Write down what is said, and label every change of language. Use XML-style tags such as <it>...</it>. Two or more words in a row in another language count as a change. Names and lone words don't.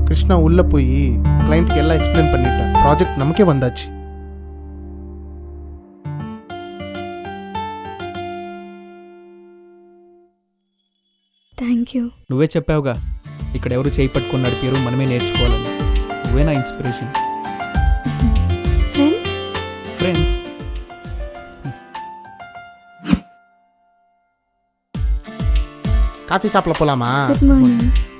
<ta>கிருஷ்ணா உள்ள போய் கிளைண்ட்டுக்கு எல்லாம் எக்ஸ்பிளைன் பண்ணிட்டான். ப்ராஜெக்ட் நமக்கே வந்தாச்சு.</ta> <en>thank you.</en> <te>నువ్వే చెప్పావుగా ఇక్కడ ఎవరు చేయి పట్టుకొని నడిపారు, మనమే నేర్చుకోవాలని. నువ్వే నా ఇన్స్పిరేషన్. ఫ్రెండ్స్ ఫ్రెండ్స్.</te> <ta>காஃபி சாப்பிட போலாமா?</ta> <en>good morning.</en>